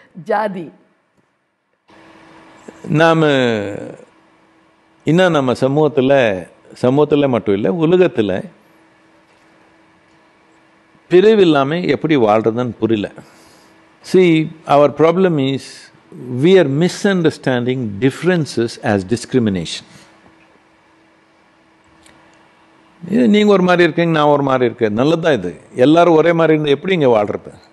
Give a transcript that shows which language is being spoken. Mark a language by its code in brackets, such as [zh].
[ta] ஜாதி, நாம் இன்னும் நம்ம சமூகத்தில் மட்டும் இல்லை, உலகத்தில் பிரிவு இல்லாமல் எப்படி வாழ்றதுன்னு புரியல. [en] See, our problem is we are misunderstanding differences as discrimination. [ta] நீங்கள் ஒரு மாதிரி இருக்கீங்க, நான் ஒரு மாதிரி இருக்கேன், நல்லதுதான். இது எல்லாரும் ஒரே மாதிரி இருந்தால் எப்படி இங்கே வாழ்றது?